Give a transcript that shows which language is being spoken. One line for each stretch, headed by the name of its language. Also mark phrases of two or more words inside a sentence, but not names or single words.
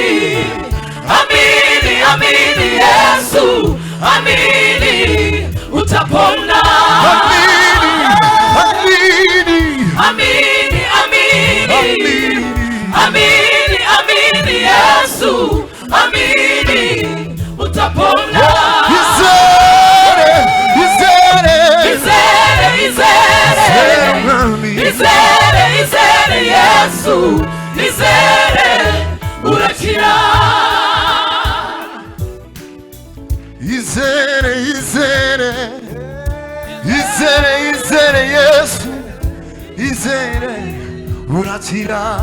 Swahili: Amini, amini, amini Yesu, amini utapona. Amini, amini, amini, amini, amini Yesu, amini utapona.
Kinyarwanda: Izere, Yesu, izere urakira. Izere, Yesu, izere urakira.